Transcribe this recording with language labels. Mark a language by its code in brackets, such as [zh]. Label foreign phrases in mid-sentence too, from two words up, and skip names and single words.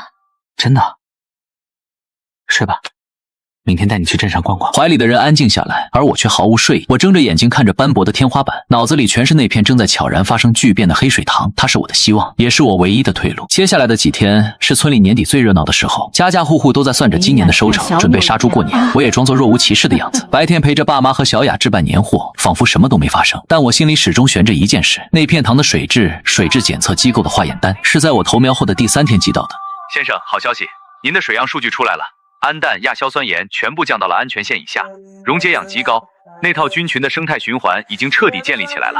[zh] 真的。睡吧，明天帶你去鎮上逛逛。懷裡的人安靜下來，而我卻毫無睡意。我睜着眼睛看着斑駁的天花板，腦子裡全是那片正在悄然發生巨變的黑水塘。它是我的希望，也是我唯一的退路。接下来的幾天是村裡年底最熱鬧的時候，家家戶戶都在算着今年的收成，準備殺豬過年。我也裝作若無其事的樣子，白天陪着爸媽和小雅置辦年貨，仿佛什麼都沒發生。但我心裡始終懸着一件事：那片塘的水質檢測機構的化驗單是在我投苗後的第3天寄到的。先生，好消息，您的水样數據出來了。氨氮、亚硝酸鹽全部降到了安全線以下，溶解氧極高，那套菌群的生態循環已經徹底建立起來了。